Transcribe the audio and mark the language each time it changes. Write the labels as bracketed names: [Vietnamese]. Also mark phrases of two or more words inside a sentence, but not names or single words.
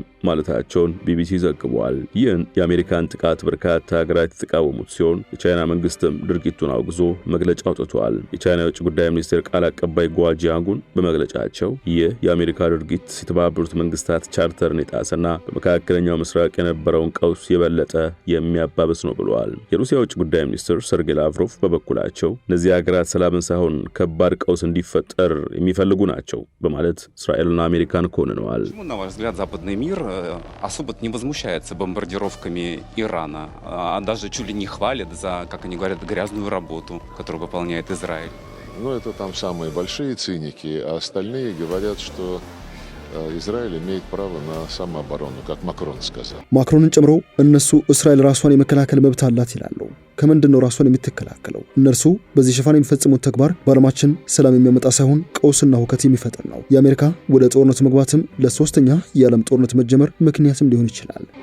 [Amharic] ማለታቸውን ቢቢሲ ዘግቧል። ይህን የአሜሪካን ጥቃት በርካታ ሀገራት የተቃወሙት ሲሆን የቻይና መንግስትም ድርጊቱን አውግዞ መግለጫ አውጥቷል። የቻይና የውጭ ጉዳይ ሚኒስቴር ቃል አቀባይ ጓጂያንጉን በመግለጫቸው ይህ የአሜሪካ ድርጊት የተባበሩት መንግስታት ቻርተርን የጣሰና በመካከለኛው ምስራቅ የነበረውን ቀውስ የበለጠ የሚያባብስ ነው ብለዋል። የሩሲያ የውጭ ጉዳይ ሚኒስትር ሰርጌይ ላቭሮቭ በበኩላቸው እነዚህ ሀገራት ሰላምን ሳይሆን ከባድ ቀውስ እንዲፈጠር የሚፈልጉ ናቸው በማለት እስራኤልና አሜሪካን ኮንነዋል። [Russian] На ваш взгляд, западный мир особо не возмущается бомбардировками Ирана, а даже чуть ли не хвалит за, как они говорят, грязную работу, которую выполняет Израиль? Ну, это там самые большие циники, а остальные говорят, что Израиль имеет право на самооборону, как Макрон сказал. [Amharic] ማክሮንን ጨምሮ እነሱ እስራኤል ራሷን የመከላከል መብት አላት ይላሉ። ከምንድን ነው ራሷን የምትከላከለው? እነርሱ በዚህ ሽፋን የሚፈጽሙት ተግባር በዓለማችን ሰላም የሚያመጣ ሳይሆን ቀውስና ሁከት የሚፈጥር ነው። የአሜሪካ ወደ ጦርነቱ መግባትም ለሶስተኛ የዓለም ጦርነት መጀመር ምክንያትም ሊሆን ይችላል።